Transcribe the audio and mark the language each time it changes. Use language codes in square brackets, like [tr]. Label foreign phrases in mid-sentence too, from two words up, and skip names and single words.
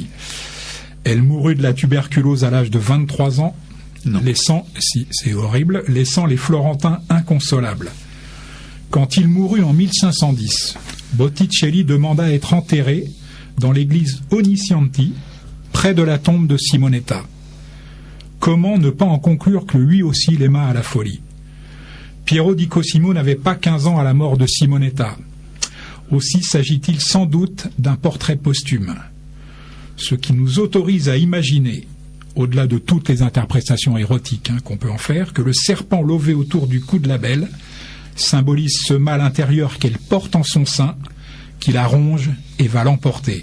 [fr] Elle mourut de la tuberculose à l'âge de 23 ans, laissant, c'est horrible, laissant les Florentins inconsolables. Quand il mourut en 1510, Botticelli demanda à être enterré dans l'église Oniscienti, près de la tombe de Simonetta. Comment ne pas en conclure que lui aussi l'aima à la folie? Piero di Cosimo n'avait pas 15 ans à la mort de Simonetta. Aussi s'agit-il sans doute d'un portrait posthume. Ce qui nous autorise à imaginer, au-delà de toutes les interprétations érotiques qu'on peut en faire, que le serpent lové autour du cou de la belle symbolise ce mal intérieur qu'elle porte en son sein, qui la ronge et va l'emporter.